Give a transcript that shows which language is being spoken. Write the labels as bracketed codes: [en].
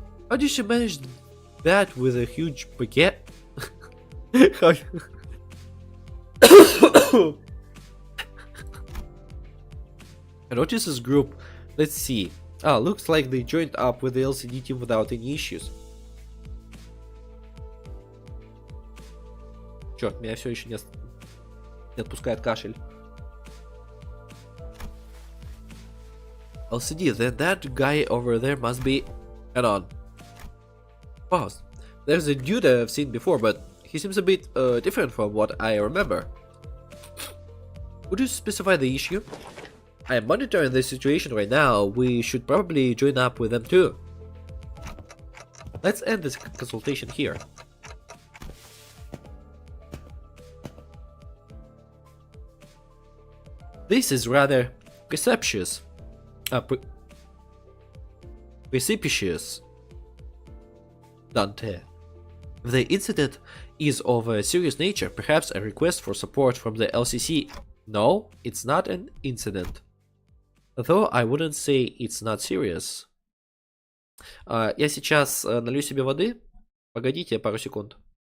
[en] How did she manage that with a huge baguette? I noticed this group, let's see. Ah, looks like they joined up with the LCD team without any issues. [ru] Черт, меня все еще не отпускает кашель. [en] LCD, then that guy over there must be... Hang on. Pause. There's a dude I've seen before, but he seems a bit different from what I remember. Would you specify the issue? I am monitoring the situation right now. We should probably join up with them too. Let's end this consultation here. This is rather precipitous. Precipitous. Dante. If the incident is of a serious nature, perhaps a request for support from the LCC. No, it's not an incident. Though I wouldn't say it's not serious. [ru] Я сейчас налью себе воды. Погодите пару секунд.